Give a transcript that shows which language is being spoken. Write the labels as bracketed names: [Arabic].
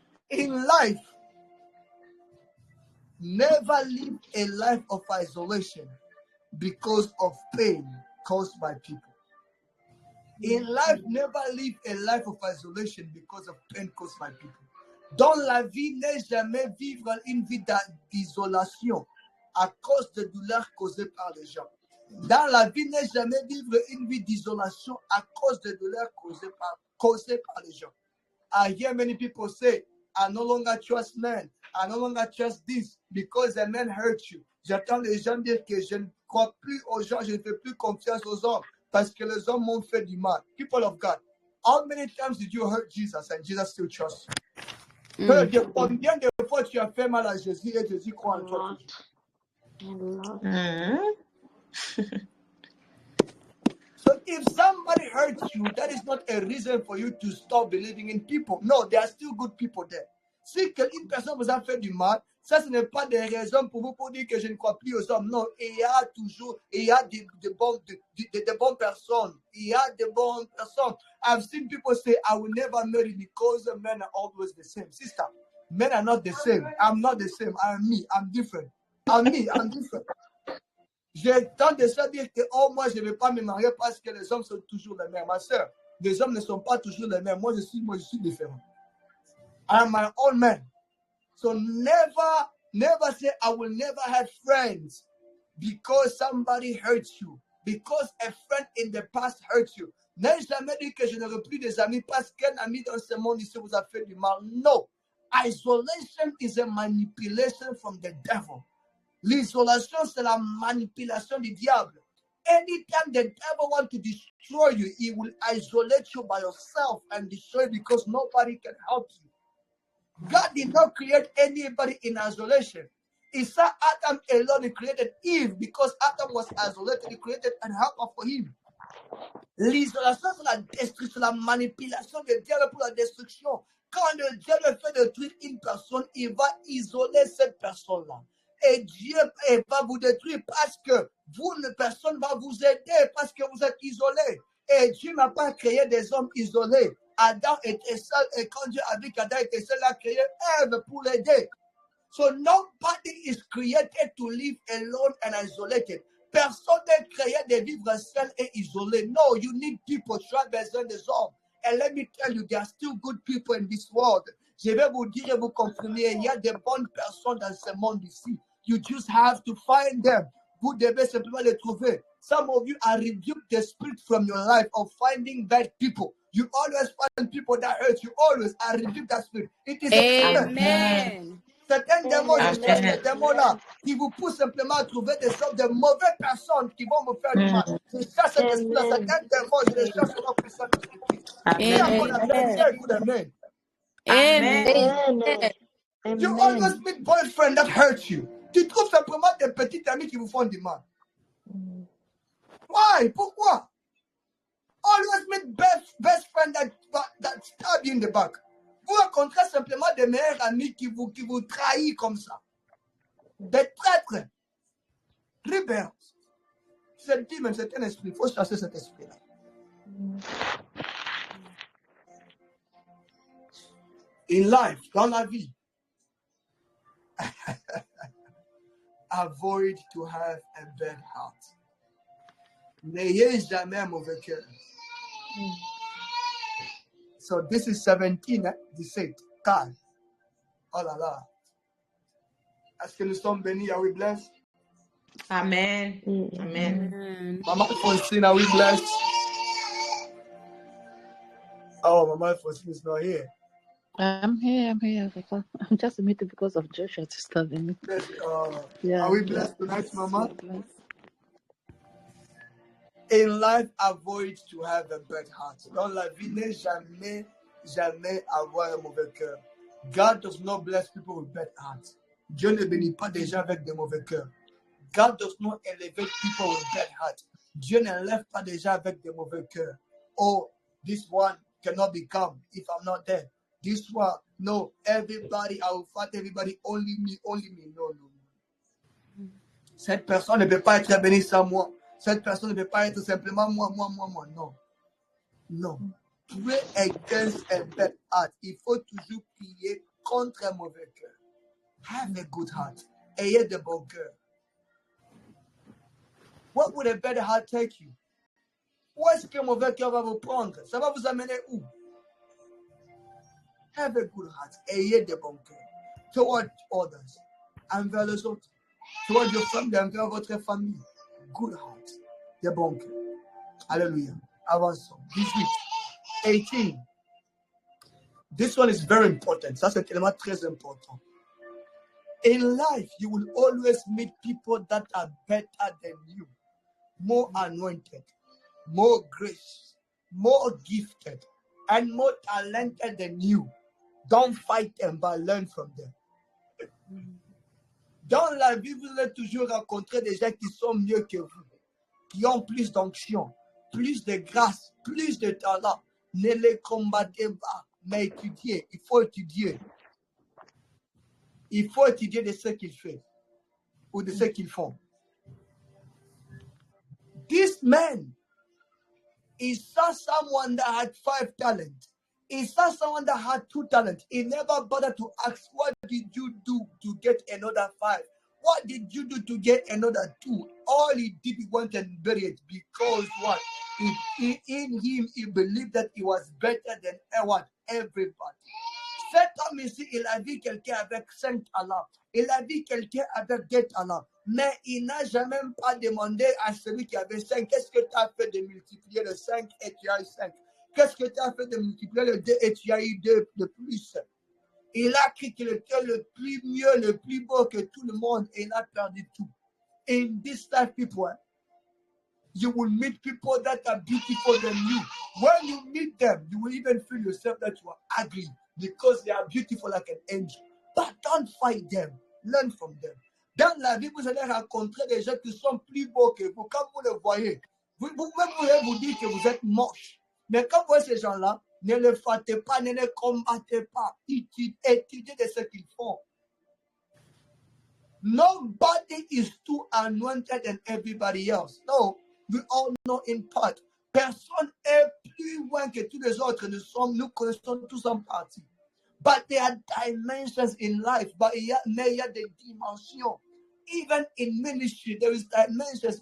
[English] In life, never live a life of isolation because of pain caused by people. In life, never live a life of isolation because of pain caused by people. [French] Dans la vie, ne jamais vivre une vie d'isolation à cause de douleurs causées par les gens. Dans la vie, ne jamais vivre une vie d'isolation à cause de douleurs causées par les gens. [English] I hear many people say, I no longer trust men. I no longer trust this because a man hurt you. [French] J'entends les gens dire que je ne crois plus aux gens, je ne fais plus confiance aux hommes parce que les hommes m'ont fait du mal. [English] People of God, how many times did you hurt Jesus and Jesus still trusts you? [French] Combien de fois tu as fait mal à Jésus et Jésus croit en toi? [English] So if somebody hurts you, that is not a reason for you to stop believing in people. No, there are still good people there. [French] Si une personne vous a fait du mal, ça ce n'est pas des raisons pour vous pour dire que je ne crois plus aux hommes. Non, il y a toujours, il y a de bonnes personnes. Il y a de bonnes personnes. [English] I've seen people say, I will never marry because men are always the same. Sister, men are not the same. I'm not the same. I'm me. I'm different. I'm me. I'm different. [French] J'ai tendance à dire que, oh, moi, je ne vais pas me marier parce que les hommes sont toujours les mêmes. Ma soeur, les hommes ne sont pas toujours les mêmes. Moi, je suis différent. [English] I'm my own man. So never say, I will never have friends because somebody hurts you. Because a friend in the past hurt you. [French] N'ai jamais dit que je n'aurai plus des amis parce qu'un ami dans ce monde ici vous a fait du mal. [English] No. Isolation is a manipulation from the devil. [French] L'isolation, c'est la manipulation du diable. [English] Anytime the devil wants to destroy you, he will isolate you by yourself and destroy you because nobody can help you. God did not create anybody in isolation. He saw Adam alone. He created Eve because Adam was isolated. He created an helper for him. [French] L'isolation, c'est la destruction, la manipulation du diable pour la destruction. Quand le diable fait détruire une personne, il va isoler cette personne-là. Et Dieu va vous détruire parce que personne ne va vous aider parce que vous êtes isolés. Et Dieu n'a pas créé des hommes isolés. Adam était seul et quand Dieu a vu qu'Adam était seul, il a créé Ève pour l'aider. [English] So nobody is created to live alone and isolated. [French] Personne n'est créé de vivre seul et isolé. [English] No, you need people. [French] Tu as besoin des hommes. [English] And let me tell you, there are still good people in this world. [French] Je vais vous dire et vous confirmer, il y a de bonnes personnes dans ce monde ici. [English] You just have to find them. [French] Vous devez simplement les trouver. [English] Some of you are rebuked the spirit from your life of finding bad people. You always find people that hurt you. Always are rebuked that spirit. It is a Amen. [French] Certains démons, je cherche ces démons-là qui vous poussent simplement à trouver des sortes de mauvaises personnes qui vont vous faire du mal. Je cherche cet esprit-là. Certains démons, je les cherche au nom puissant de Jésus-Christ. Qui a mon appel? [English] Say good amen. Amen. You always meet boyfriend that hurt you. [French] Tu trouves simplement des petits amis qui vous font du mal. [English] Why? Pourquoi? Always meet best friend that stab you in the back. [French] Vous rencontrez simplement des meilleurs amis qui vous trahissent comme ça. Des traîtres. Rebels. C'est dit, mais c'est un esprit. Il faut chasser cet esprit-là. [English] In life, [French] dans la vie, [English] avoid to have a bad heart. [French] N'ayez jamais un mauvais cœur. [English] So this is 17, 17. [French] Car. Oh là là. Est-ce que nous sommes bénis? [English] Are we blessed? Amen. Amen. Amen. Mama Faustine, are we blessed? Oh, Mama Faustine is not here. I'm here. I'm just muted because of Joshua disturbing me. Are we blessed tonight, Mama? Blessed. In life, avoid to have a bad heart. [French] Dans la vie, ne jamais avoir un mauvais cœur. [English] God does not bless people with bad hearts. [French] Dieu ne bénit pas des gens avec des mauvais cœurs. [English] God does not elevate people with bad hearts. [French] Dieu n'élève pas des gens avec des mauvais cœurs. [English] Oh, this one cannot become if I'm not there. This one, no, everybody, I will fight everybody, only me. No. [French] Cette personne ne peut pas être bénie sans moi. Cette personne ne peut pas être simplement moi. Non. [English] Pray against a bad heart. [French] Il faut toujours prier contre un mauvais cœur. [English] Have a good heart. [French] Ayez de bon cœur. [English] What would a bad heart take you? [French] Où est-ce qu'un mauvais cœur va vous prendre? Ça va vous amener où? [English] Have a good heart. [French] Ayez de bon cœur. [English] Toward others. [French] Envers les autres. [English] Toward your family. [French] Envers votre famille. [English] Good heart. [French] De bon cœur. Hallelujah. Avançons. 18. 18. [English] This one is very important. [French] Ça, c'est tellement très important. [English] In life, you will always meet people that are better than you, more anointed, more grace, more gifted, and more talented than you. Don't fight them, but learn from them. [French] Dans la vie, vous allez toujours rencontrer des gens qui sont mieux que vous, qui ont plus d'onction, plus de grâce, plus de talent. Ne les combattez pas, mais étudiez. Il faut étudier. Il faut étudier de ce qu'ils font ou de ce qu'ils font. [English] This man, he saw someone that had 5 talents. He saw someone that had 2 talents. He never bothered to ask, what did you do to get another 5? What did you do to get another 2? All he did, he went and buried it because what? In him, he believed that he was better than everybody. [French] Cet homme ici, il a vu quelqu'un avec 5 talents. Il a vu quelqu'un avec 2 talents. Mais il n'a jamais pas demandé à celui qui avait 5, qu'est-ce que tu as fait de multiplier le 5 et tu as eu 5? Qu'est-ce que tu as fait de multiplier le 2 et tu as eu 2 de plus? Il a cru qu'il était le plus mieux, le plus beau que tout le monde et il a perdu tout. [English] In this life, people, you will meet people that are beautiful than you. When you meet them, you will even feel yourself that you are ugly because they are beautiful like an angel. But don't fight them. Learn from them. [French] Dans la vie, vous allez rencontrer des gens qui sont plus beaux que vous. Quand vous les voyez, vous pouvez vous dire que vous êtes moche. Mais quand vous voyez ces gens-là, ne les fâtez pas, ne les combattez pas. Étudiez de ce qu'ils font. [English] Nobody is too anointed than everybody else. No, we all know in part. [French] Personne est plus loin que tous les autres. Nous connaissons tous en partie. [English] But there are dimensions in life. [French] Mais il y a des dimensions. [English] Even in ministry, there is dimensions.